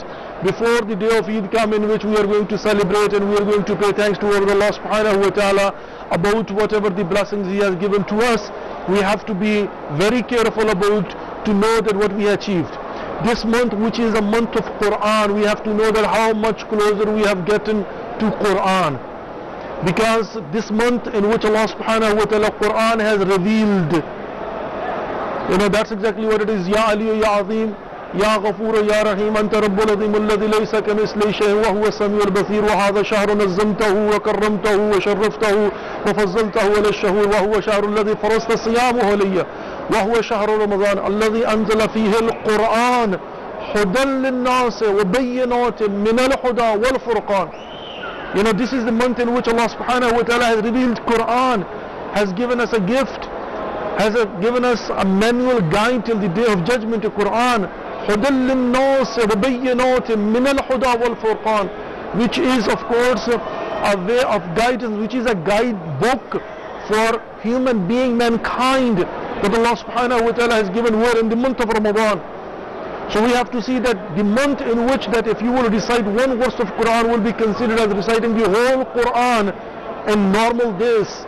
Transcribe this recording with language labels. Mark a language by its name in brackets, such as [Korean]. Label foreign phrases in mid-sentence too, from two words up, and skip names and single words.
[English] Before the day of Eid come, in which we are going to celebrate and we are going to pay thanks to Allah [Arabic] سبحانه وتعالى [English] about whatever the blessings He has given to us, we have to be very careful about to know that what we achieved. This month, which is a month of Quran, we have to know that how much closer we have gotten to Quran. Because this month in which Allah [Arabic] سبحانه وتعالى [English] Quran has revealed, that's exactly what it is. [Arabic] يا علي يا عظيم، يا غفور يا رحيم، أنت رب العظيم الذي ليس كمثله شيء وهو السميع البصير, وهذا شهر نظمته وكرمته وشرفته وفضلته على الشهور، وهو الشهر الذي فرضت صيامه علي، وهو شهر رمضان الذي أنزل فيه القرآن هدى للناس وبينات من الهدى والفرقان. [English] This is the month in which Allah [Arabic] سبحانه وتعالى [English] has revealed Quran, has given us a gift, has given us a manual guide till the day of judgment to Quran. [Arabic] هُدًى لِلنَّاسِ وَبَيِّنَاتٍ مِّنَ الْهُدَى وَالْفُرْقَانِ, [English] which is of course a way of guidance, which is a guidebook for human being, mankind, that Allah [Arabic] سبحانه وتعالى [English] has given word in the month of Ramadan. So we have to see that the month in which that if you will recite one verse of Quran will be considered as reciting the whole Quran in normal days.